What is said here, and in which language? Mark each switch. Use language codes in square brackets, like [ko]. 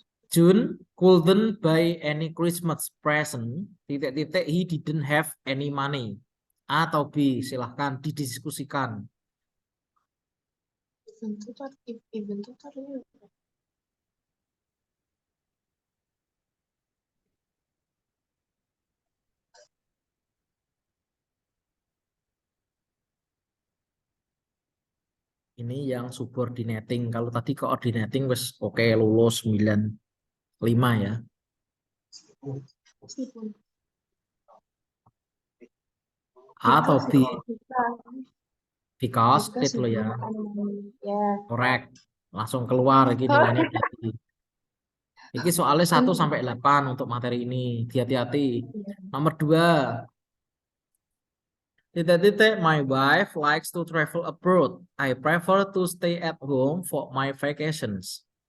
[en] June couldn't buy any Christmas present. Titik-titik he didn't have any money. [id] A atau B, silahkan didiskusikan. event tutor ini Ini yang subordinating. Kalau tadi coordinating wes oke lulus 95 ya. A atau B? Because itu loh ya. Correct. Langsung keluar ini nilainya berarti. Ini soalnya 1 sampai 8 untuk materi ini. Hati-hati. Nomor 2. [en] Titik-titik, my wife likes to travel abroad. I prefer to stay at home for my vacations.